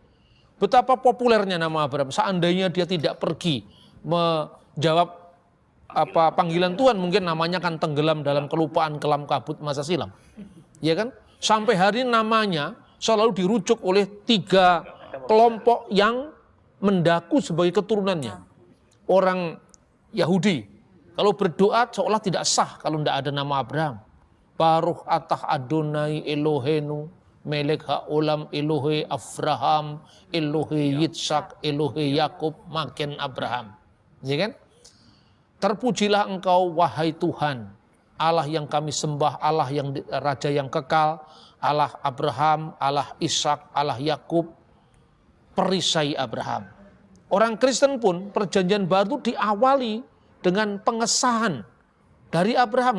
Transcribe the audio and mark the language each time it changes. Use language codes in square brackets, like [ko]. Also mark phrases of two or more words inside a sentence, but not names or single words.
[id] Betapa populernya nama Abraham. Seandainya dia tidak pergi menjawab panggilan Tuhan, mungkin namanya akan tenggelam dalam kelupaan kelam kabut masa silam. Ya kan? Sampai hari ini namanya selalu dirujuk oleh 3 kelompok yang mendaku sebagai keturunannya. Orang Yahudi, kalau berdoa seolah tidak sah kalau tidak ada nama Abraham. [he] ברוך אתה אדוני אלוהינו מלך העולם אלוהי אברהם, אלוהי יצחק, אלוהי יעקב, מגן אברהם. [id] Ya kan? Terpujilah engkau wahai Tuhan, Allah yang kami sembah, Allah yang Raja yang kekal, Allah Abraham, Allah Ishak, Allah Yakub, perisai Abraham. Orang Kristen pun Perjanjian Baru diawali dengan pengesahan dari Abraham.